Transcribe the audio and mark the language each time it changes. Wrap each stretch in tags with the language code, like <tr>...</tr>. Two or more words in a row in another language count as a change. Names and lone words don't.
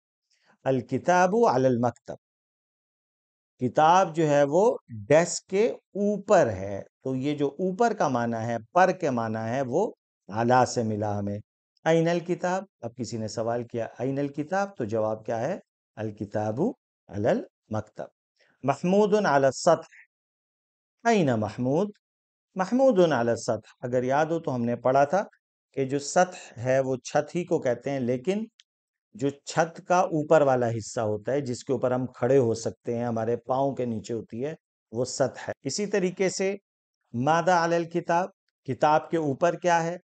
<ar>الکتاب علی المکتب،</ar> <ur>کتاب جو ہے وہ ڈیسک کے اوپر ہے، تو یہ جو اوپر کا معنی ہے، پر کے معنی ہے، وہ علا سے ملا ہمیں۔</ur> <ar>این الکتاب،</ar> <ur>اب کسی نے سوال کیا</ur> <ar>این الکتاب،</ar> <ur>تو جواب کیا ہے؟</ur> <ar>الکتاب علی المکتب. محمود علی السطح، این محمود؟ محمود علی السطح.</ar> <ur>اگر یاد ہو تو ہم نے پڑھا تھا کہ جو سطح ہے وہ چھت ہی کو کہتے ہیں، لیکن جو چھت کا اوپر والا حصہ ہوتا ہے جس کے اوپر ہم کھڑے ہو سکتے ہیں، ہمارے پاؤں کے نیچے ہوتی ہے، وہ سطح ہے. اسی طریقے سے</ur> <ar>ماذا علی الکتاب،</ar> <ur>کتاب کے اوپر کیا ہے؟</ur>